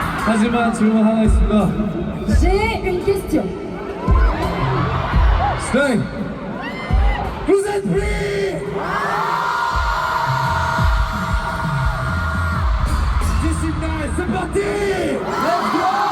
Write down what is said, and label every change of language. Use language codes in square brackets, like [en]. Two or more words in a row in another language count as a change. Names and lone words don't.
[ko] 하지만 질문 하나 있습니다. [fr] J'ai une question. 스테이! Vous êtes prêts? Discipline, c'est parti! [en] Let's go!